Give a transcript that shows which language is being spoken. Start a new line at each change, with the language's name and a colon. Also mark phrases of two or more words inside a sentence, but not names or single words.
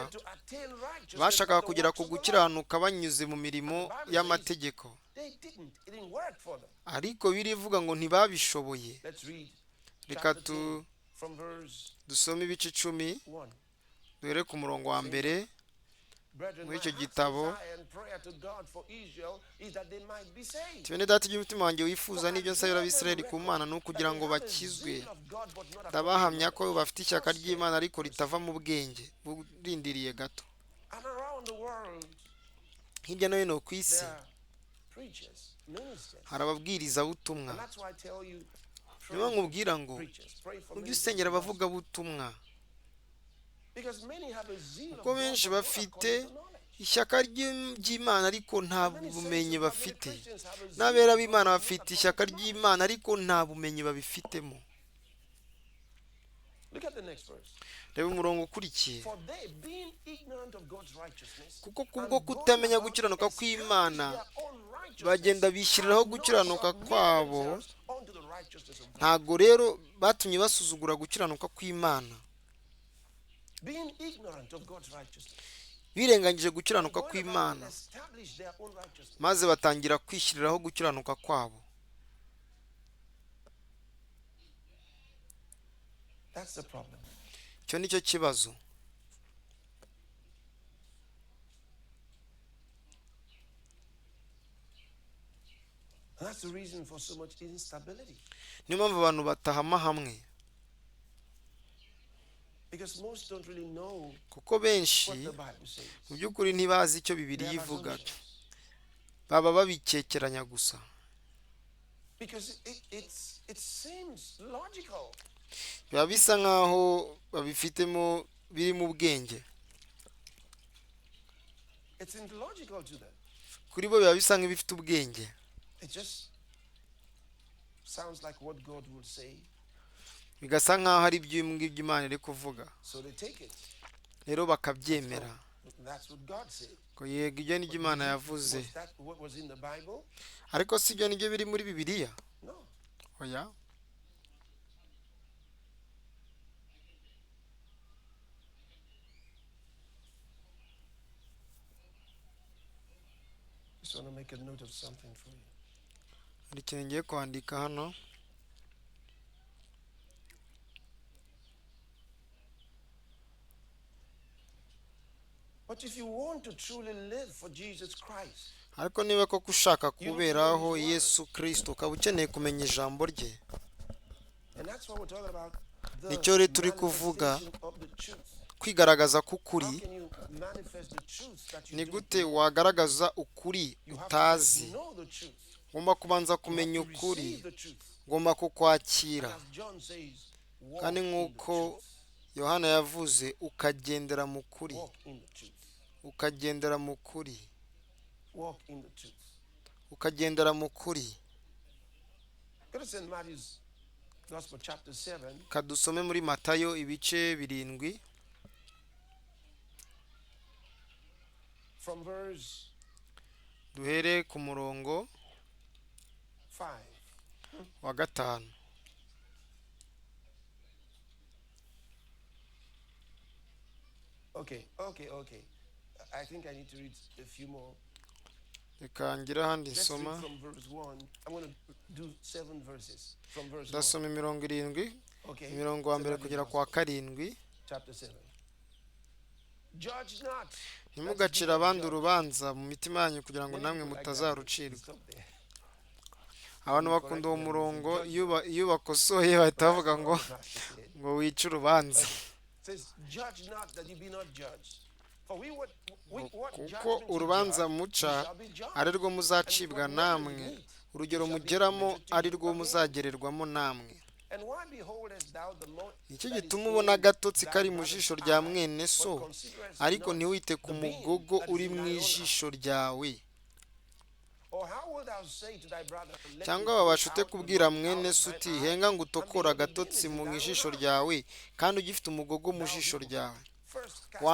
Kinyarwanda: Bashakaga kugera ku gukiranuka banyuze mu mirimo y'amategeko, ariko birivuga ngo ntibabishoboye. Reka dusome ibice 10 duhere ku murongo wa mbere.
English: Brethren,
Kinyarwanda: muri
English: my
Kinyarwanda: icyo
English: heart's
Kinyarwanda: gitabo.
English: desire and prayer to God for Israel is that they might be saved.
Kinyarwanda: bene data iby'umutima wanjye wifuza n'ibyo nsabira abisirayeli ku mana ni ukugira ngo bakizwe. ndabahamya ko bafite ishyaka ry'imana ariko ritava mu bwenge burindiriye gato.
English: And around the world,
Kinyarwanda: hirya no hino ku isi
English: there are preachers, ministers.
Kinyarwanda: hari ababwirizabutumwa.
English: And that's why I tell you, pray
Kinyarwanda: niyo
English: for
Kinyarwanda: nkubwira ngo
English: preachers, pray for
Kinyarwanda: ujye
English: ministers.
Kinyarwanda: usengera abavugabutumwa,
English: Because many have a zeal of
Kinyarwanda: kuko
English: God,
Kinyarwanda: benshi
English: but not
Kinyarwanda: bafite
English: according to knowledge.
Kinyarwanda: ishyaka ry'imana ariko nta
English: Many
Kinyarwanda: bumenyi
English: saints of God, many
Kinyarwanda: bafite.
English: Christians have a zeal
Kinyarwanda: n'abera
English: of
Kinyarwanda: b'imana
English: God, but not
Kinyarwanda: bafite
English: according
Kinyarwanda: ishyaka
English: to knowledge.
Kinyarwanda: ry'imana ariko nta bumenyi babifitemo.
English: Look at the next verse.
Kinyarwanda: reba umurongo ukurikiye.
English: For they, being ignorant of God's righteousness,
Kinyarwanda: kuko
English: and
Kinyarwanda: kubwo
English: going
Kinyarwanda: kutamenya
English: about
Kinyarwanda: gukiranuka
English: establishing
Kinyarwanda: kw'imana
English: their own righteousness,
Kinyarwanda: bagenda bishyiriraho
English: have not
Kinyarwanda: gukiranuka
English: submitted
Kinyarwanda: kwabo,
English: themselves unto the righteousness of God.
Kinyarwanda: ntago rero batumye basuzugura gukiranuka kw'imana,
English: Being ignorant of God's righteousness,
Kinyarwanda: birengagije gukiranuka
English: going about
Kinyarwanda: kw'imana
English: establish their own righteousness.
Kinyarwanda: maze batangira kwishyiriraho gukiranuka kwabo.
English: That's the problem.
Kinyarwanda: icyo nicyo kibazo.
English: And that's the reason for so much instability.
Kinyarwanda: niyo mpamvu abantu batahama hamwe,
English: Because most don't really know
Kinyarwanda: kuko benshi
English: what the Bible says.
Kinyarwanda: mu by'ukuri ntibazi icyo
English: They
Kinyarwanda: bibiliya
English: have
Kinyarwanda: ivuga,
English: assumptions.
Kinyarwanda: baba babikekeranya gusa.
English: Because it seems logical.
Kinyarwanda: biba bisa nk'aho babifitemo biri mu bwenge,
English: It's illogical to them.
Kinyarwanda: kuri bo biba bisa nk'ibifite ubwenge.
English: It just sounds like what God would say.
Kinyarwanda: bigasa nk'aho ari iby'ibyo Imana iri kuvuga,
English: So they take it.
Kinyarwanda: rero bakabyemera.
English: That's what God said.
Kinyarwanda: ko yego ibyo nibyo Imana yavuze,
English: Was that what was in the Bible?
Kinyarwanda: ariko si ibyo nibyo biri muri bibiliya.
English: No.
Kinyarwanda: oya.
English: Just want to make a note of something for you.
Kinyarwanda: hari ikintu ngiye kwandika hano.
English: But if you want to truly live for Jesus Christ,
Kinyarwanda: ariko niba koko ushaka kuberaho Yesu Kristo, ukaba ukeneye kumenya ijambo rye.
English: and that's what we're talking about, the
Kinyarwanda: nicyo rero turi kuvuga,
English: manifestation of the truth.
Kinyarwanda: kwigaragaza
English: How
Kinyarwanda: k'ukuri.
English: can you manifest the truth that you
Kinyarwanda: ni
English: don't
Kinyarwanda: gute
English: know?
Kinyarwanda: wagaragaza ukuri
English: You have
Kinyarwanda: utazi?
English: to know the truth.
Kinyarwanda: ugomba kubanza
English: You have
Kinyarwanda: kumenya
English: to
Kinyarwanda: ukuri,
English: receive the truth.
Kinyarwanda: ugomba kukwakira.
English: As John says, walk
Kinyarwanda: kandi
English: in the
Kinyarwanda: nk'uko
English: truth.
Kinyarwanda: Yohana yavuze, ukagendera mu kuri,
English: Walk in the truth.
Kinyarwanda: ukagendera mu kuri,
English: Walk in the truth.
Kinyarwanda: ukagendera mu kuri.
English: Go to St. Matthew's Gospel, chapter 7,
Kinyarwanda: kadusome muri Matayo ibice 7
English: from verse
Kinyarwanda: duhere ku murongo
English: 5.
Kinyarwanda: wa 5.
English: Okay. I think I need to read a few more.
Kinyarwanda: reka ngire ahandi
English: Let's read
Kinyarwanda: nsoma.
English: from verse 1. I'm going to do 7 verses from verse 1.
Kinyarwanda: ndasoma 7,
English: Okay.
Kinyarwanda: imirongo wa
English: St.
Kinyarwanda: mbere
English: Matthew's
Kinyarwanda: kugera ku wa
English: Gospel,
Kinyarwanda: 7.
English: chapter 7. Judge not.
Kinyarwanda: ntimugacire abandi urubanza mu mitima yanyu kugira ngo namwe mutazarucirwa.
English: Stop there.
Kinyarwanda: abantu bakunda uwo murongo, iyo bakosoye bahita bavuga ngo wice urubanza.
English: Says, judge not that you be not judged. For what
Kinyarwanda: kuko
English: judgment you
Kinyarwanda: urubanza
English: judge,
Kinyarwanda: muca
English: you shall be judged.
Kinyarwanda: ari rwo muzacibwa namwe, urugero mugeramo ari rwo muzagererwamo namwe.
English: And why beholdest thou the mote
Kinyarwanda: nicyo
English: that is
Kinyarwanda: gituma
English: in
Kinyarwanda: ubona agatotsi
English: thy
Kinyarwanda: kari mu
English: brother's
Kinyarwanda: jisho rya
English: eye,
Kinyarwanda: mwene
English: but
Kinyarwanda: so,
English: considerest
Kinyarwanda: ariko
English: not
Kinyarwanda: ntiwite ku
English: the beam
Kinyarwanda: mugogo
English: that is
Kinyarwanda: uri
English: in
Kinyarwanda: mu
English: thine own eye?
Kinyarwanda: ijisho ryawe.
English: Or how wilt thou say to thy brother, let
Kinyarwanda: cyangwa
English: me
Kinyarwanda: wabasha
English: put
Kinyarwanda: ute
English: out the
Kinyarwanda: kubwira
English: mote
Kinyarwanda: mwene
English: out
Kinyarwanda: so
English: of
Kinyarwanda: uti
English: thine eye,
Kinyarwanda: henga ngo
English: and
Kinyarwanda: utokore
English: behold, the beam
Kinyarwanda: agatotsi
English: is
Kinyarwanda: mu
English: in thine
Kinyarwanda: ijisho
English: own eye?
Kinyarwanda: ryawe kandi ugifite umugogo mu jisho ryawe?
English: First cast